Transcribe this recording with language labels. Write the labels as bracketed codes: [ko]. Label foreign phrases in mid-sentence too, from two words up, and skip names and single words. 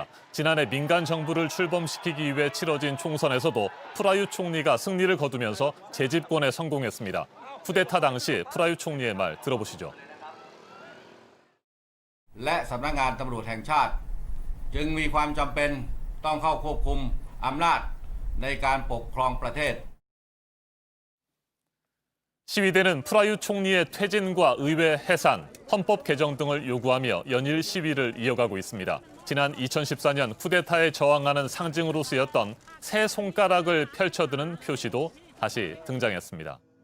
[ko] 지난해 민간 정부를 출범시키기 위해 치러진 총선에서도 프라윕 총리가 승리를 거두면서 재집권에 성공했습니다. 쿠데타 당시 프라윕 총리의 말 들어보시죠. [th] และสำนักงานตำรวจแห่งชาติจึงมีความจำเป็นต้องเข้าควบคุมอำนาจในการปกครองประเทศ [ko] 시위대는 프라윕 총리의 퇴진과 의회 해산, 헌법 개정 등을 요구하며 연일 시위를 이어가고 있습니다. 지난 2014년 쿠데타에 저항하는 상징으로 쓰였던 새 손가락을 펼쳐드는 표시도 다시 등장했습니다.